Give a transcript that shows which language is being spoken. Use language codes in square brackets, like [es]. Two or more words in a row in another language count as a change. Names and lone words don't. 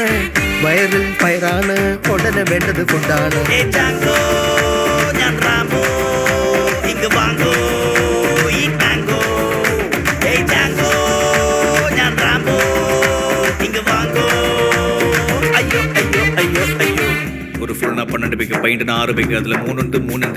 [ml] വയറിൽ ഫയറാണ്, ഉടനെ വേണ്ടത് ഫുഡാണ്. ഞാൻ റാംബോ, ഇങ്ങ് വാങ്ങോ ഈ ടാങ്കോ. ഞാൻ റാംബോ, ഇങ്ങ് വാങ്ങോ. അയ്യോ അയ്യോ അയ്യോ അയ്യോ. [ta] ஒரு ஃபுல்னா 12 பேக்கு பையன் 6 பேக்கு அதுல 3 உண்டு 3 உண்டு.